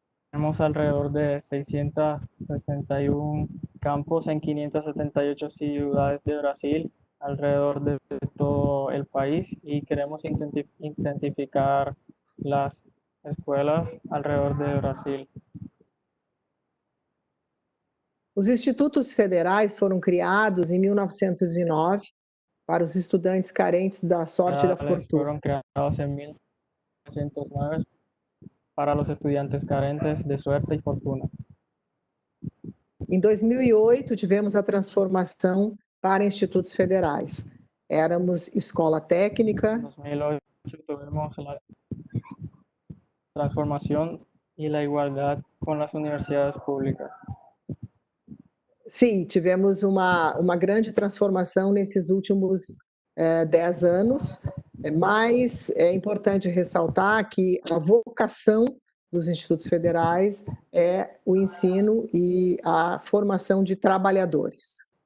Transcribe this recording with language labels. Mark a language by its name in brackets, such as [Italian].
[Spanish] Tenemos alrededor de 661 campos en 578 ciudades de Brasil, alrededor de todo el país, y queremos intensificar las escuelas alrededor de Brasil. [Portuguese] Os institutos federais foram criados em 1909 para os estudantes carentes da sorte e da fortuna. [Spanish] Fueron creados en 1909 para los estudiantes carentes de suerte y fortuna. [Portuguese] Em 2008, tivemos a transformação para institutos federais. Éramos escola técnica. [Spanish] En 2008 tuvimos la transformación y la igualdad con las universidades públicas. [Portuguese] Sim, tivemos uma grande transformação nesses últimos 10 anos, mas é importante ressaltar que a vocação dos institutos federais é o ensino e a formação de trabalhadores.